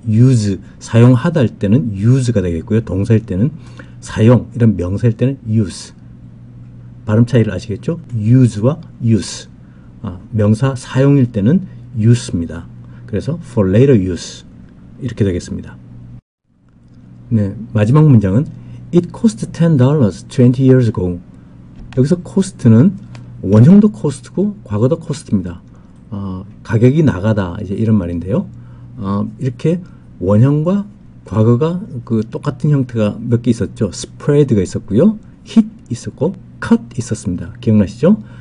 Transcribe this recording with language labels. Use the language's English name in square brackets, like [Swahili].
[Korean] use, 사용하다 할 때는 use가 되겠고요. 동사일 때는 사용, 이런 명사일 때는 use. 발음 차이를 아시겠죠? use와 use. 명사 사용일 때는 use입니다. 그래서 [English] for later use [Korean] 이렇게 되겠습니다. 네, 마지막 문장은 [English] It cost $10 20 years ago. [Korean] 여기서 cost는 원형도 cost고 과거도 cost입니다. 가격이 나가다 이제 이런 말인데요. 이렇게 원형과 과거가 그 똑같은 형태가 몇 개 있었죠. spread가 있었고요. hit 있었고 cut 있었습니다. 기억나시죠?